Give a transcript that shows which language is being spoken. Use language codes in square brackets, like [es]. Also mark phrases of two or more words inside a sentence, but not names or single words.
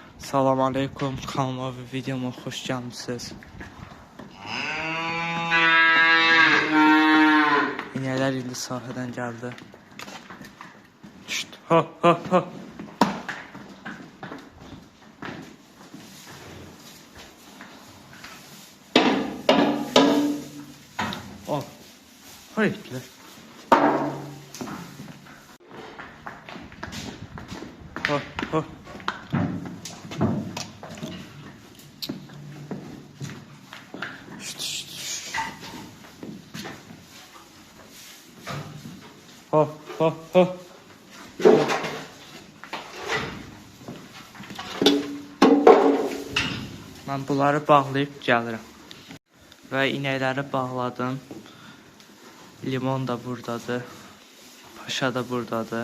[az] Salam aleykum, kanalıma və videoma xoş gəlmişsiniz. İnələr indi sahədən gəldi. Şşt, ho, ho, ho. Oh, hayırlı. Ho, ho. Ho, ho, ho. Mən bunları bağlayıb gəlirəm. Və inəkləri bağladım. Limon da buradadır. Paşa da buradadır.